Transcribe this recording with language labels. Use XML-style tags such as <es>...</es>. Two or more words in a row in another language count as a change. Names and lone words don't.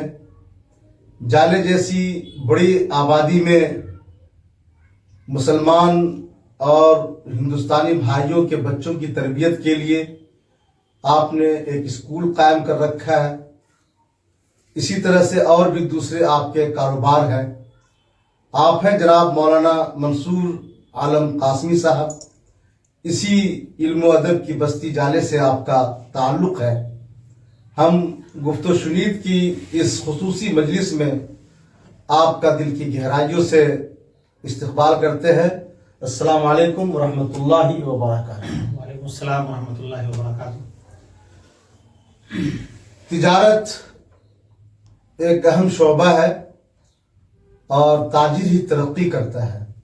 <ur>جالے جیسی بڑی آبادی میں مسلمان اور ہندوستانی بھائیوں کے بچوں کی تربیت کے لیے آپ نے ایک اسکول قائم کر رکھا ہے. اسی طرح سے اور بھی دوسرے آپ کے کاروبار ہیں. آپ ہیں جناب مولانا منصور عالم قاسمی صاحب. اسی علم و ادب کی بستی جالے سے آپ کا تعلق ہے. ہم گفت و شنید کی اس خصوصی مجلس میں آپ کا دل کی گہرائیوں سے استقبال کرتے ہیں.</ur> <ar>السلام علیکم ورحمۃ اللہ وبرکاتہ. وعلیکم السلام ورحمۃ اللہ وبرکاتہ.</ar> <ur>تجارت ایک اہم شعبہ ہے اور تاجر ہی ترقی کرتا ہے.</ur>